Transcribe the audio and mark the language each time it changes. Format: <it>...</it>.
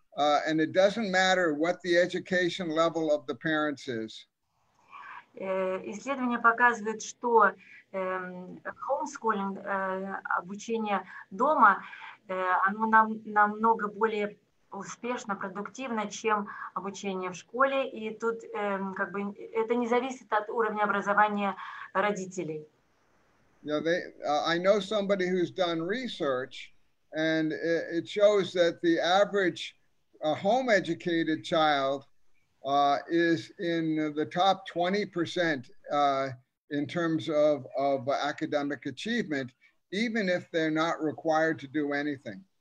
<en>And it doesn't matter what the education level of the parents is.</en> <ru>Исследования показывают, что homeschooling, обучение дома, оно намного более успешно, продуктивно, чем обучение в школе. И тут как бы это не зависит от уровня образования родителей.</ru> <en>Yeah, I know somebody who's done research, and it shows that the average home-educated child is in the top 20% in terms of academic achievement, even if they're not required to do anything.</en>